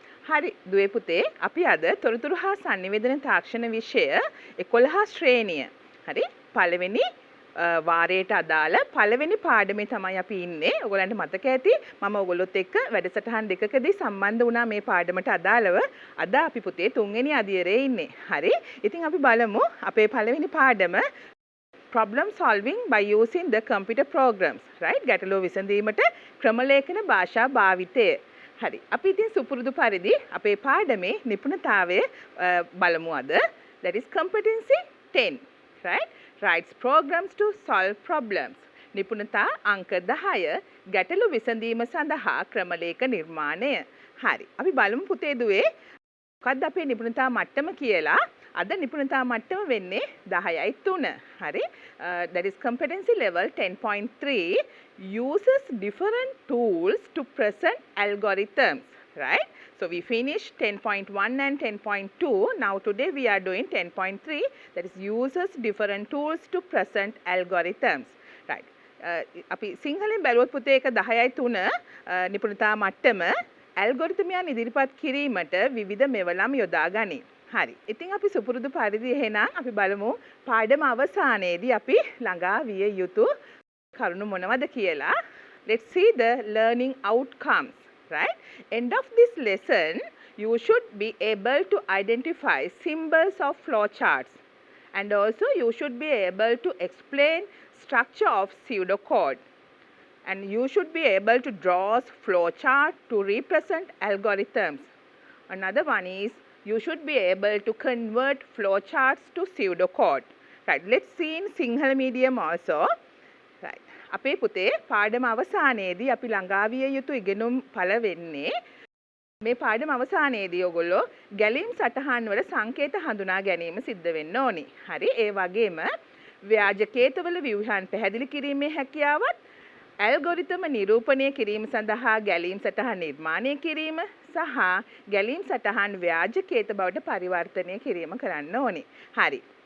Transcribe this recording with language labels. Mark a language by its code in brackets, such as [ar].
[si] හරි දුවේ පුතේ අපි අද තොරතුරු හා sannivedana තාක්ෂණ විෂය 11 ශ්‍රේණිය. හරි පළවෙනි වාරයට අදාළ පළවෙනි පාඩමේ තමයි අපි ඉන්නේ. ඔයගොල්ලන්ට මතක ඇති මම ඔයගොල්ලොත් එක්ක වැඩසටහන් දෙකකදී සම්බන්ධ වුණා මේ පාඩමට අදාළව. අද අපි පුතේ තුන්වෙනි අදියරේ ඉන්නේ. හරි. ඉතින් අපි බලමු අපේ පළවෙනි පාඩම [en] problem solving by using the computer programs, right? [si] ගැටලුව විසඳීමට ක්‍රම ලේඛන භාෂා භාවිතය. හරි. අපි ඉතින් සුපුරුදු පරිදි අපේ පාඩමේ නිපුණතාවය බලමු අද. [en] That is competency 10, right? Writes programs to solve problems. [si] නිපුණතා අංක 10 ගැටලු විසඳීම සඳහා ක්‍රම ලේඛන නිර්මාණය. හරි. අපි බලමු පුතේ දුවේ මොකක්ද අපේ නිපුණතා මට්ටම කියලා. අද නිපුණතා මට්ටම වෙන්නේ 10.3. හරි. [en] That is competency level 10.3 uses different tools to present algorithms, right? So we finished 10.1 and 10.2. Now today we are doing 10.3, that is uses different tools to present algorithms, right? [si] අපි සිංහලෙන් බැලුවොත් පුතේ ඒක 10.3 නිපුණතා මට්ටම ඇල්ගොරිතමයන් ඉදිරිපත් කිරීමට විවිධ මෙවලම් යොදා ගනී. හරි. ඉතින් අපි සුපුරුදු පරිදි එහෙනම් අපි බලමු පාඩම අවසානයේදී අපි ළඟා විය යුතු කරුණු මොනවද කියලා. [en] Let's see the learning outcomes, right? End of this lesson you should be able to identify symbols of flowcharts and also you should be able to explain structure of pseudocode and you should be able to draw flowchart to represent algorithms. Another one is you should be able to convert flowcharts to pseudocode. Right. Let's see in Sinhala medium also. Right. [si] අපේ පුතේ පාඩම අවසානයේදී අපි ළඟා විය යුතු ඉගෙනුම් ඵල වෙන්නේ මේ පාඩම අවසානයේදී ඔයගොල්ලෝ ගැලීම් සටහන් වල සංකේත හඳුනා ගැනීම සිද්ධ වෙන්න ඕනි. හරි. ඒ වගේම ව්‍යාජ කේතවල ව්‍යුහයන් පැහැදිලි කිරීමේ හැකියාවත් ඇල්ගොරිතම නිරූපණය කිරීම සඳහා ගැලීම් සටහන් නිර්මාණය කිරීම සහ ගැලීම් සටහන් ව්‍යාජ කේත බවට පරිවර්තනය කිරීම කරන්න ඕනේ. හරි.